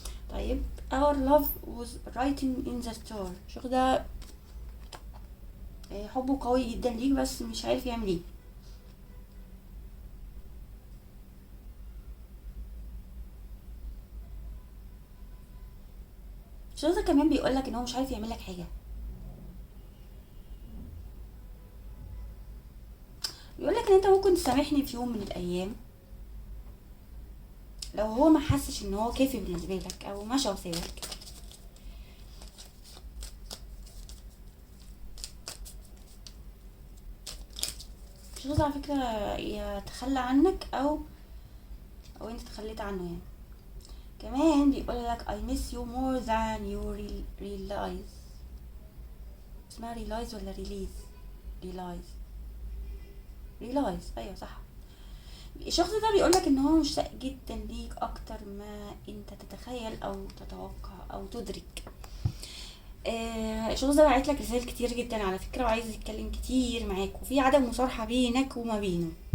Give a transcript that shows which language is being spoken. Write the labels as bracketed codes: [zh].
[ar] طيب [en] our love was written in the star. [ar] الشخص ده حبه قوي جدا ليك بس مش عارف يعمل ايه. الشخص ده كمان بيقولك ان هو مش عارف يعمل لك حاجه. بيقولك ان انت ممكن تسامحني في يوم من الايام لو هو ما حسش ان هو كافي بالنسبه لك او مشى وسابك. الشخص ده على فكره يتخلى عنك او انت تخليت عنه يعني. كمان بيقولك [en] I miss you more than you realize. [ar] اسمها realize ولا release؟ realize ايوه صح. الشخص ده بيقولك ان هو مشتاق جدا ليك اكتر ما انت تتخيل او تتوقع او تدرك. الشخص ده بعت لك رسائل كتير جدا على فكرة، وعايز يتكلم كتير معاك، وفي عدم مصارحة بينك وما بينه.